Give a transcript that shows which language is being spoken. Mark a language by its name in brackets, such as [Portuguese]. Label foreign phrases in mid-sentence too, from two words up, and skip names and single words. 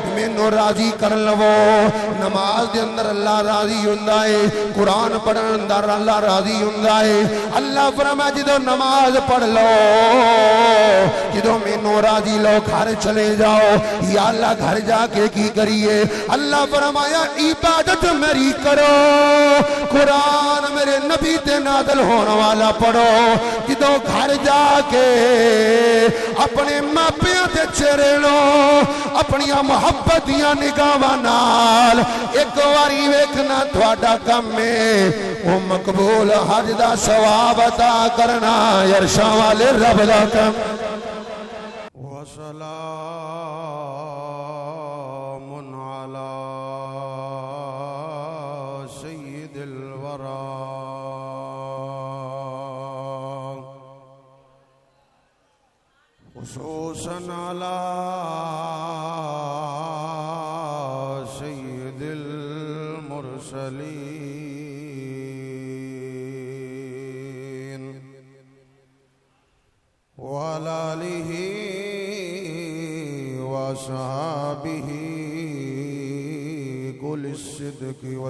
[Punjabi] مینوں راضی کر لو نماز دے اندر اللہ راضی ہوندا ہے قرآن پڑھن اندر اللہ راضی ہوندا ہے اللہ فرمایا جدوں نماز پڑھ لو جدوں مینوں راضی لو گھر چلے جاؤ یا اللہ گھر جا کے کی کریے اللہ فرمایا عبادت میری کرو قرآن میرے نبی تے نازل ہونے والا پڑھو جدوں گھر جا کے اپنے ماپیاں تے چہرے لو اپنی محبت دیاں نگاہاں نال ایک واری ویکھنا تہاڈا کم ہے او مقبول حج دا ثواب عطا کرنا عرشاں والے رب دا کم [Arabic] وسلام علی سید الورى خصوصاً علی سید المرسلین وعلى آلہ وصحابہ کل الصدق